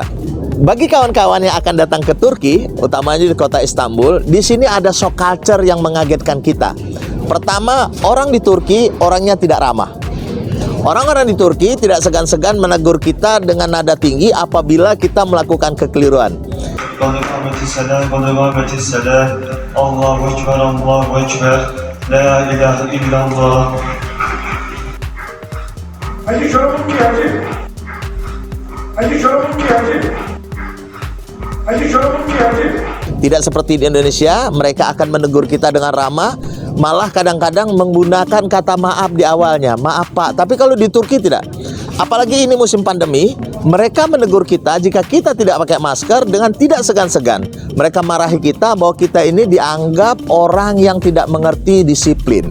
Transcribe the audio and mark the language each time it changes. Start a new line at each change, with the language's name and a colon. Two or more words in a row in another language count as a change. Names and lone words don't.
Indonesian: Bagi kawan-kawan yang akan datang ke Turki, utamanya di kota Istanbul, di sini ada shock culture yang mengagetkan kita. Pertama, orang di Turki orangnya tidak ramah. Orang-orang di Turki tidak segan-segan menegur kita dengan nada tinggi apabila kita melakukan kekeliruan.
Arabic: الله أكبر، الله أكبر، لا إله إلا الله.
Turkish: Hadi çorabım geldi. Hadi çorabım geldi. Hadi çorabım geldi.
Indonesian: Tidak seperti di Indonesia, mereka akan menegur kita dengan ramah, malah kadang-kadang menggunakan kata maaf di awalnya. Maaf Pak, tapi kalau di Turki tidak. Apalagi ini musim pandemi, mereka menegur kita jika kita tidak pakai masker dengan tidak segan-segan. Mereka marahi kita bahwa kita ini dianggap orang yang tidak mengerti disiplin.